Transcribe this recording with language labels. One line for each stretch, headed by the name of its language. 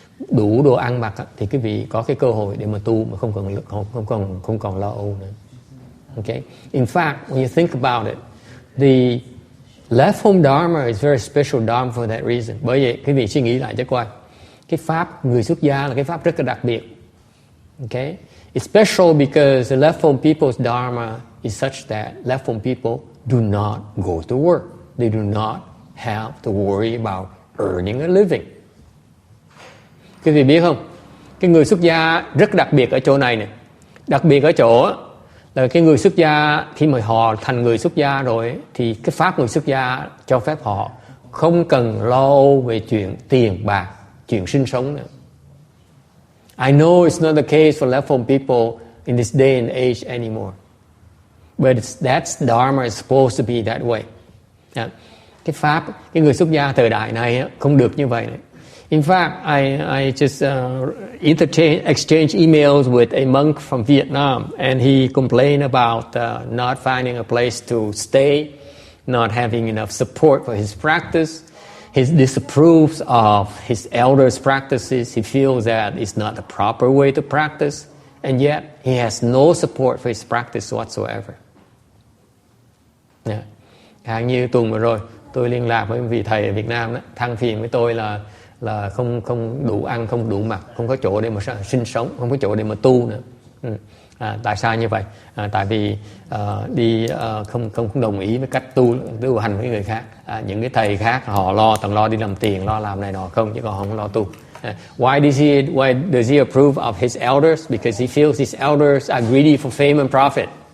Vietnamese: Đủ đồ ăn mặc thì quý vị có cái cơ hội để mà tu mà không còn lo âu nữa.
English: Okay. In fact, when you think about it, the left home dharma is very special dharma for that reason.
Vietnamese: Bởi vậy quý vị suy nghĩ lại cho coi. Cái pháp người xuất gia là cái pháp rất là đặc biệt.
English: Okay? It's special because the left home people's dharma is such that left home people do not go to work. They do not have to worry about earning a living.
Vietnamese: Quý vị biết không? Cái người xuất gia rất đặc biệt ở chỗ này nè. Đặc biệt ở chỗ là cái người xuất gia khi mà họ thành người xuất gia rồi thì cái pháp người xuất gia cho phép họ không cần lo âu về chuyện tiền bạc, chuyện sinh sống nữa.
English: I know it's not the case for left home people in this day and age anymore, but that's dharma is supposed to be that way.
Vietnamese: Cái pháp, cái người xuất gia thời đại này không được như vậy.
English: In fact, I just exchange emails with a monk from Vietnam, and he complained about not finding a place to stay, not having enough support for his practice. He disapproves of his elders' practices. He feels that it's not the proper way to practice, and yet he has no support for his practice whatsoever.
Vietnamese: Hàng như tuần vừa rồi, tôi liên lạc với vị thầy ở Việt Nam đó, than phiền với tôi là không đủ ăn, không đủ mặc, không có chỗ để mà sinh sống, không có chỗ để mà tu nữa. Tại sao như vậy? Tại vì không đồng ý với cách tu hành với người khác. Những cái thầy khác họ toàn lo đi làm tiền, lo làm này nọ không, chứ còn không lo tu.
English: Why does he approve of his elders? Because he feels his elders are greedy for fame and profit.